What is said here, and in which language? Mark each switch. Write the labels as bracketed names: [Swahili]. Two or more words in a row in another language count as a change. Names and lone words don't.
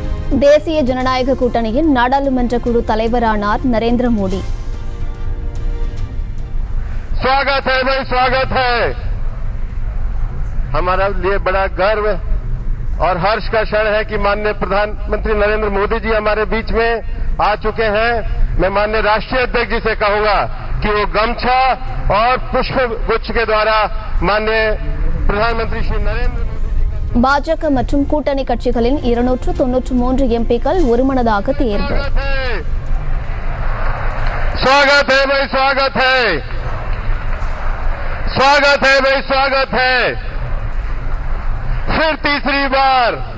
[Tamil] தேசிய ஜனநாயக கூட்டணியின் நாடாளுமன்ற குழு தலைவரானார் நரேந்திர மோடி. [Hindi] स्वागत है भाई, स्वागत है। हमारा लिए बड़ा गर्व और हर्ष का क्षण है कि माननीय प्रधानमंत्री नरेंद्र मोदी जी हमारे बीच में आ चुके हैं। मैं माननीय राष्ट्रीय अध्यक्ष जी से कहूंगा कि वो गमछा और पुष्प गुच्छ के द्वारा माननीय प्रधानमंत्री श्री नरेंद्र [Tamil] பாஜக மற்றும் கூட்டணி கட்சிகளின் 293 எம்பிக்கள் ஒருமனதாக தேர்வு. [Hindi] स्वागत है भाई, स्वागत है। स्वागत है भाई, स्वागत है। फिर तीसरी बार